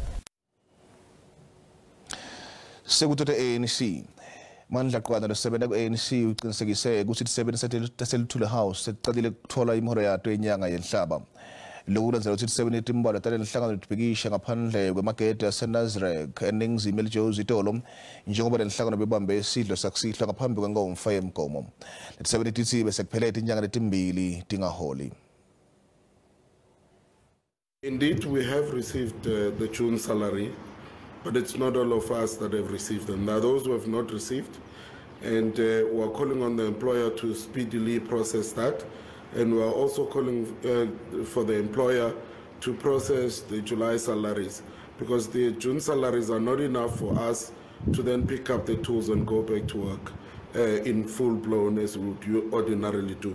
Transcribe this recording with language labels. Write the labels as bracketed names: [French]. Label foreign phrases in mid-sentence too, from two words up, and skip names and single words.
[Swati] Sekutothe ANC mandla qwana losebenta ku-ANC ucinisekise ukuthi tisebenti taselithule house seticalile kutfola imiholo yato yenyanga yenhlaba. Lokhu kulandzela ukuthi tisebenti timbalwa talenhlangano litibhikisha ngaphandle kwemagede aseNazareth eningizimu eliJozi Itolo njengoba lenhlangano bebambe isidlo sakusihlwa ngaphambi kwengomfa yemigomo. Letisebenti tithi bese kuphela inyanga letimbili tingaholi. [English] Indeed, we have received the June salary, but it's not all of us that have received them. There are those who have not received, and we are calling on the employer to speedily process that. And we are also calling for the employer to process the July salaries, because the June salaries are not enough for us to then pick up the tools and go back to work in full blown as we would ordinarily do.